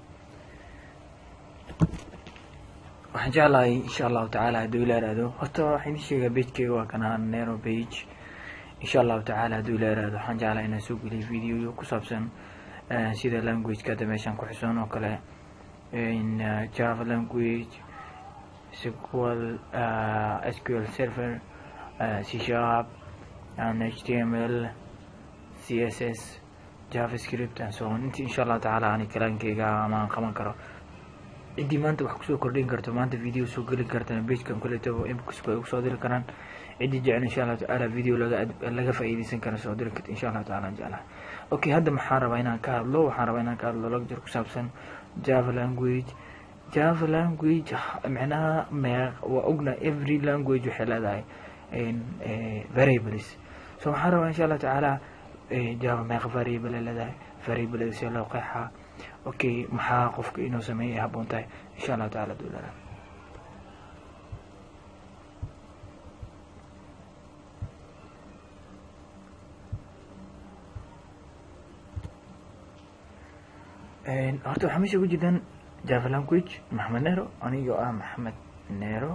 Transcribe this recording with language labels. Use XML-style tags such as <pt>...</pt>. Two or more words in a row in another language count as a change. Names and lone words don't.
<so>waxaan jeclahay</so> <ar>إن شاء الله تعالى</ar> <so>hadduu ila iraado horta waxaan idin sheegaa pagekeyga waa kan ahaan nero page.</so> <ar>إن شاء الله تعالى</ar> <so>hadduu ila iraado waxaan jeclahay inaan soo geliyo video ku saabsan sida languageka hadda meeshaan ku xusan oo kale</so> <en>in java language, SQL, SQL server, C sharp and HTML, CSS, JavaScript and so on.</en> <ar>إن شاء الله تعالى</ar> <so>ani kalaankeyga ama aan qaban karo cidii maanta wax kusoo kordhin karto maanta video soo geli kartana pagekan kuleetaba inbox ay ugu soo diri karaan cidii jecel</so> <ar>إن شاء الله تعالى</ar> <so>video laga faa'iideysan karo soo diri karto</so> <ar>إن شاء الله تعالى</ar> <so>jecelahay. Okay, hadda maxaan rabaa inaan ka hadlo lecture ku saabsan Java language. Java language macnaha waa ogna</so> <en>every language</en> <so>waxay leedahay variables. So waxaan rabaa</so> <ar>إن شاء الله تعالى</ar> <so>Java meeqa variable leedahay, variable si loo qeexaa. Okay, maxaa qofka inuu sameeyo habboon tahay</so> <ar>إن شاء الله تعالى</ar> <so>doolada. horta waxaa meesha ugu jiraan Java language Maxamed Nero, aniga ah Maxamed Nero.</so>